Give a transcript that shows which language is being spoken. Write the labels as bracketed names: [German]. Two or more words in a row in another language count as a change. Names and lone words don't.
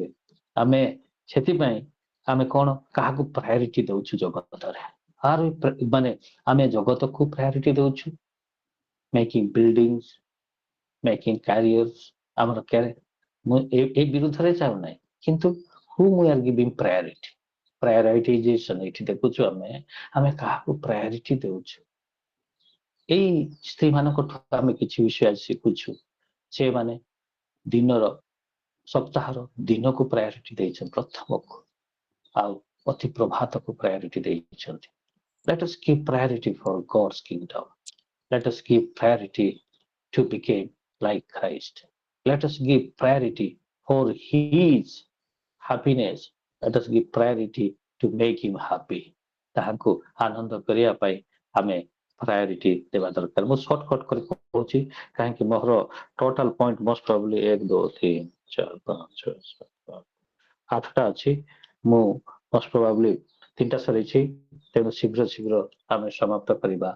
[Odia] ଆମେ ସେଥିପାଇଁ ଆମେ କଣ କାହାକୁ ପ୍ରାୟୋରିଟି ଦଉଛୁ ଜଗତରେ? ମାନେ ଆମେ ଜଗତକୁ ପ୍ରାୟୋରିଟି ଦଉଛୁ, [English] making buildings, making careers, [Odia] ଆମର ମୁଁ ଏ ବିରୁଦ୍ଧରେ ଚାହୁଁନାହିଁ, କିନ୍ତୁ [English] whom we are giving priority, prioritization [Odia] ଏଠି ଦେଖୁଛୁ ଆମେ କାହାକୁ ପ୍ରାୟୋରିଟି ଦେଉଛୁ। ଏଇ ସ୍ତ୍ରୀ ମାନଙ୍କଠୁ ଆମେ କିଛି ବିଷୟ ଶିଖୁଛୁ। ସେମାନେ ଦିନର, ସପ୍ତାହର ଦିନକୁ ପ୍ରାୟୋରିଟି ଦେଇଛନ୍ତି ପ୍ରଥମକୁ, ଆଉ ଅତି ପ୍ରଭାତକୁ ପ୍ରାୟୋରିଟି ଦେଇଛନ୍ତି। [English] Let us give priority for God's kingdom. Let us give priority to become like Christ. Let us give priority for his happiness. Let us give priority to make him happy. [Odia] ତାହାକୁ ଆନନ୍ଦ କରିବା ପାଇଁ ଆମେ ପ୍ରାୟୋରିଟି ଦେବା ଦରକାର। ମୁଁ ସର୍ଟକଟ୍ କରି କହୁଛି, କାହିଁକି ମୋର [English] total point most probably [Odia] 1 2 3 4 5 6 7 8ଟା ଅଛି। ମୁଁ [English] most probably [Odia] 3ଟା ସରେଇଛି, ତେଣୁ ଶୀଘ୍ର ଆମେ ସମାପ୍ତ କରିବା।